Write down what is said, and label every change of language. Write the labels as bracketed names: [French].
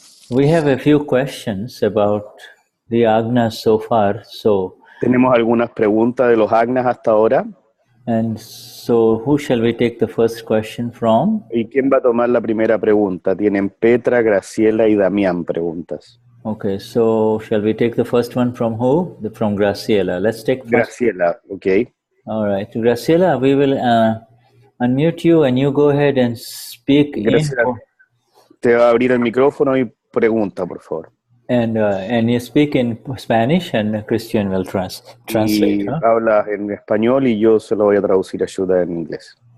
[English] We have a few questions about the Agnas so far. So [Spanish] tenemos algunas preguntas de los Agnas hasta ahora. [English] And so, who shall we take the first question from? [Spanish] ¿Y quién va a tomar la primera pregunta? Tienen Petra, Graciela y Damián preguntas. [English] Okay, so shall we take the first one from who? From Graciela. Let's take first. Graciela, okay. All right, Graciela, we will unmute you and you go ahead and speak. [Spanish] Graciela, te va a abrir el micrófono y pregunta, por favor. [English] And you speak in Spanish and Cristian will translate. [Spanish] Y hablas en español y yo se lo voy a traducir a Shuddha en inglés.